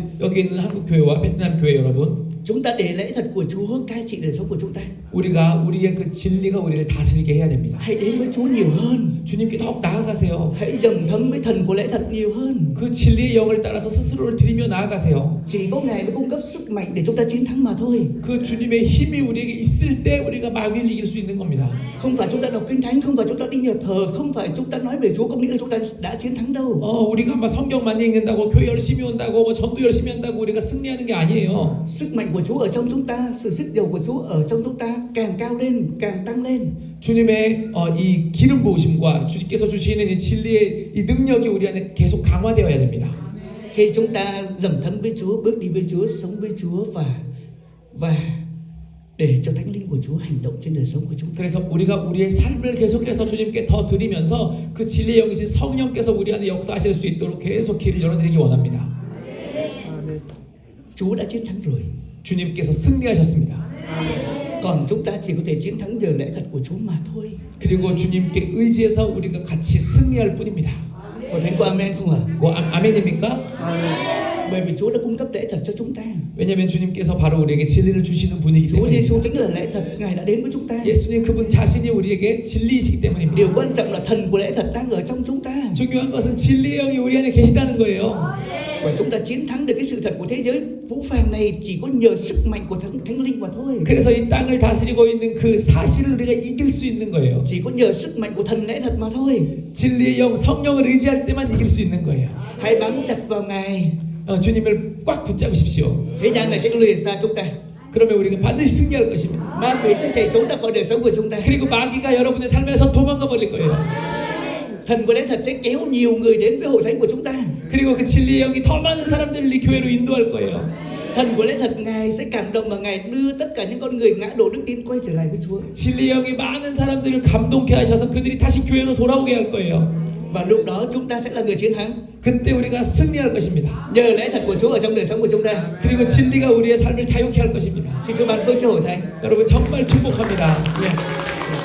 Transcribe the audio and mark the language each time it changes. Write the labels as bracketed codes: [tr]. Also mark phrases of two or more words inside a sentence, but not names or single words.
[ko] 여기 있는 한국 교회와 베트남 교회 여러분, [vi] chúng ta để lẽ thật của Chúa cai trị đời sống của chúng ta. [ko] 우리가 우리의 그 진리가 우리를 다스리게 해야 됩니다. [vi] Hãy đến với Chúa nhiều hơn. [ko] 주님께 더욱 나아가세요. [vi] Hãy dầm thấm với thần của lẽ thật nhiều hơn. [ko] 그 진리의 영을 따라서 스스로를 드리며 나아가세요. [vi] Chỉ có Ngài mới cung cấp sức mạnh để chúng ta chiến thắng mà thôi. [ko] 그 주님의 힘이 우리에게 있을 때 우리가 마귀를 이길 수 있는 겁니다. [vi] Không phải chúng ta đọc kinh thánh, không phải chúng ta đi nhà thờ, không phải chúng ta nói về Chúa có nghĩa là chúng ta đã chiến thắng đâu. [ko] 우리가 막 성경 많이 읽는다고 교회 열심히 온다고 뭐 전도 열심히 한다고 우리가 승리하는 게 아니에요. [vi] Sức mạnh của Chúa ở trong chúng ta, sự sức dầu của Chúa ở trong chúng ta càng cao lên, càng tăng lên. [ko] 주님의 이 기름 부으심과 주님께서 주시는 이 진리의 이 능력이 우리 안에 계속 강화되어야 됩니다. [vi] Khi chúng ta dầm thấm với Chúa, bước đi với Chúa, sống với Chúa và để cho Thánh Linh của Chúa hành động trên đời sống của chúng ta. [ko] 그래서 우리가 우리의 삶을 계속해서 주님께 더 드리면서 그 진리의 영이신 성령께서 우리 안에 역사하실 수 있도록 계속 길을 열어드리기 원합니다. [vi] Chúa đã chiến thắng rồi. [ko] 주님께서 승리하셨습니다. [vi] Còn chúng ta chỉ có thể chiến thắng nhờ lẽ thật của Chúa mà thôi. [ko] 그리고 주님께 의지해서 우리가 같이 승리할 뿐입니다. [vi] Có thánh có amen không ạ? [ko] 아멘입니까? [vi] Bởi vì Chúa đã cung cấp lẽ thật cho chúng ta. [ko] 왜냐하면 주님께서 바로 우리에게 진리를 주시는 분이기 [vi] Chúa [ko] 때문에. [vi] Giêsu chính là lẽ thật, Ngài đã đến với chúng ta. [ko] 예수님 그분 자신이 우리에게 진리이시기 때문입니다. [vi] Điều quan trọng là thần của lẽ thật đang ở trong chúng ta. [ko] 중요한 것은 진리의 영이 우리 안에 계시다는 거예요. [vi] Và chúng ta chiến thắng được cái sự thật của thế giới phũ phàng này chỉ có nhờ sức mạnh của Thánh Linh mà thôi. [ko] 그래서 이 땅을 다스리고 있는 그 사실을 우리가 이길 수 있는 거예요. [vi] Chỉ có nhờ sức mạnh của thần lẽ thật mà thôi. [ko] 진리의 영, 성령을 의지할 때만 이길 수 있는 거예요. [vi] Hãy bám chặt vào Ngài. [ko] 주님을 꽉 붙잡으십시오. [vi] Thế gian này sẽ lìa xa chúng ta. [ko] 그러면 우리가 반드시 승리할 것입니다. [vi] Ma quỷ sẽ chạy trốn ra khỏi đời sống của chúng ta. [ko] 그리고 마귀가 여러분의 삶에서 도망가 버릴 거예요. [vi] Thần của lẽ thật sẽ kéo nhiều người đến với hội thánh của chúng ta. [ko] 그리고 그 진리의 영이 더 많은 사람들을 이 교회로 인도할 거예요. [vi] Thần của lẽ thật Ngài sẽ cảm động và Ngài đưa tất cả những con người ngã đổ đức tin quay trở lại với Chúa. [ko] 진리의 영이 많은 사람들을 감동케 하셔서 그들이 다시 교회로 돌아오게 할 거예요. [vi] Và lúc đó chúng ta sẽ là người chiến thắng. [ko] 그때 우리가 승리할 것입니다. [vi] Nhờ lẽ thật của Chúa ở trong đời sống của chúng ta. [ko] 그리고 진리가 우리의 삶을 자유케 할 것입니다. [vi] Xin Chúa ban phước cho hội thánh. [ko] 여러분 정말 축복합니다. Yeah.